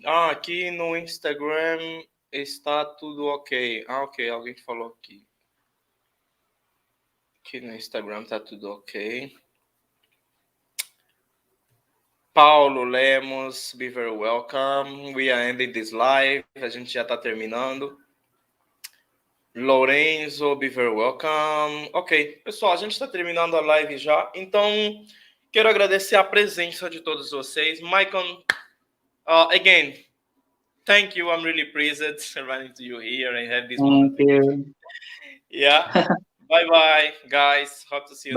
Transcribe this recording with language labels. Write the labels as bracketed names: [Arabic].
[Portuguese] Aqui no Instagram está tudo ok. Ok, alguém falou aqui. Aqui no Instagram tá tudo ok. [English] Paulo Lemos, be very welcome. We are ending this live. [Portuguese] A gente já tá terminando. [English] Lorenzo, be very welcome. [Portuguese] Ok, pessoal, a gente está terminando a live já, então quero agradecer a presença de todos vocês. [English] Maicon, again, thank you. I'm really pleased running to you here and have this moment. Thank you. Yeah. Bye bye, guys. Hope to see you